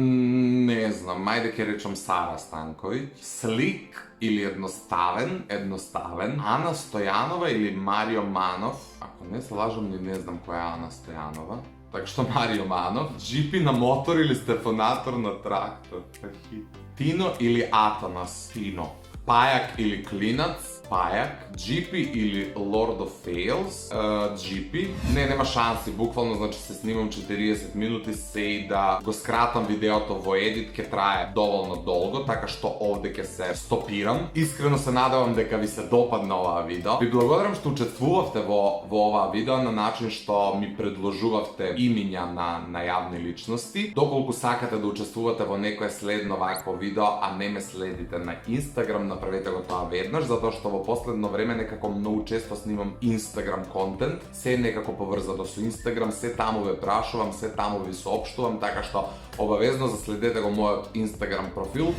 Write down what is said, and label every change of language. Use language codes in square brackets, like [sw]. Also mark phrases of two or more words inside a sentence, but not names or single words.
[mk] ne znam, ajde kaj rečem Sara Stanković, Slik ili Jednostaven, Ana Stojanova ili Mario Manov, ako ne se lažem ni ne znam koja je Ana Stojanova, tako što Mario Manov, GP na motor ili Stefonator na traktor, Tino ili Atanas, Tino, Pajak ili Klinac, Pajak, GP ili Lord of Fails, GP. Не, нема шанси, буквално значи се снимам 40 минути сеј да го скратам видеото во edit, ќе трае доволно долго, така што овде ќе се стопирам. Искрено се надавам дека ви се допадне ова видео. Ви благодарам што учествувавте во ова видео на начин што ми предложувавте имиња на јавне личности. Доколку сакате да учествувате во некое следно вакво видео, а не ме следите на Instagram, направете го тоа веднаш, затоа што во последно време некако многу често снимам Instagram контент, се некако поврзано со Instagram, се таму ве прашувам, се таму ви соопштувам, така што обавезно заследете го мојот Instagram профил.